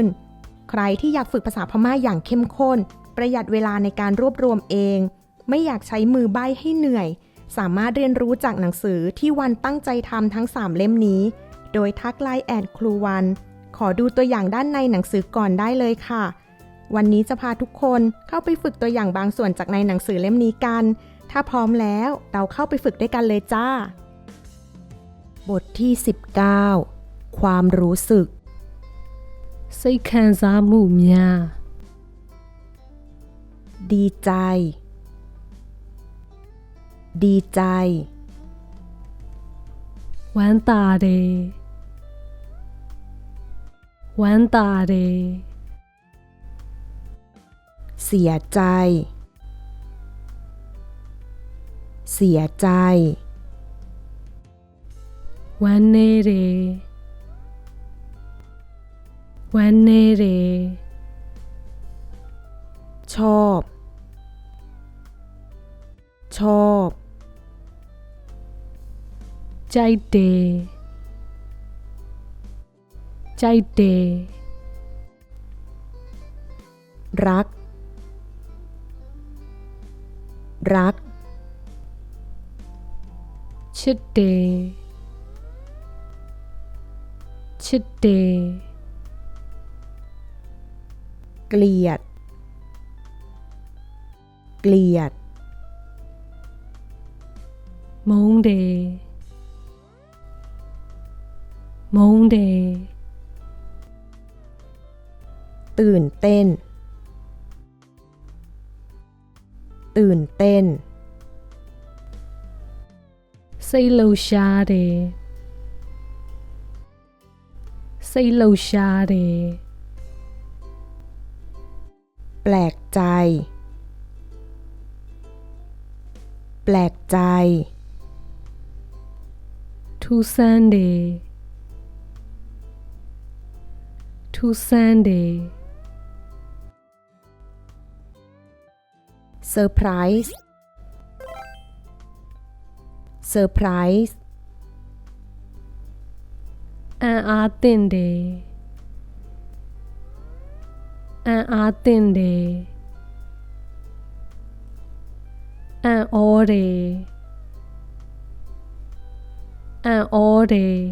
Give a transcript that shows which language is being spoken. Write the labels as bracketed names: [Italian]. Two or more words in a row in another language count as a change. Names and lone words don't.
[Thai] ใครที่อยากฝึกภาษาพม่าอย่างเข้มข้นประหยัดเวลาในการรวบรวมเองไม่อยากใช้มือใบ้ให้เหนื่อยสามารถเรียนรู้จากหนังสือที่วันตั้งใจทำทั้ง3เล่มนี้โดยทักไลน์แอดครูวันขอดูตัวอย่างด้านในหนังสือก่อนได้เลยค่ะวันนี้จะพาทุกคนเข้าไปฝึกตัวอย่างบางส่วนจากในหนังสือเล่มนี้กันถ้าพร้อมแล้วเราเข้าไปฝึกด้วยกันเลยจ้าบทที่19ความรู้สึก [Burmese] စိတ်ခံစားမှုများ [Thai] ดีใจดีใจ [Burmese] ဝမ်းသာတယ်ဝမ်းသာတယ် [Thai] เสียใจเสียใจ [Burmese] ဝမ်းနည်းတယ်ဝမ်းနည်းတယ် [Thai] ชอบชอบ [Burmese] ကြိုက်တယ်ကြိုက်တယ် [Thai] รักรัก [Burmese] ချစ်တယ်ချစ်တယ် [Thai] เกลียดเกลียด [Burmese] မုန်းတယ်မုန်းတယ် [Thai] ตื่นเต้นตื่นเต้น [Burmese] စိတ်လှုပ်ရှားတယ်စိတ်လှုပ်ရှားတယ် [Thai] แปลกใจแปลกใจ [Burmese] ထူးဆန်းတယ်ထူးဆန်းတယ် [Thai] เซอร์ไพรส์เซอร์ไพรส์ [Burmese] အံ့အားသင့်တယ်အံ့အားသင့်တယ်အံ့ဩတယ်အံ့ဩတယ်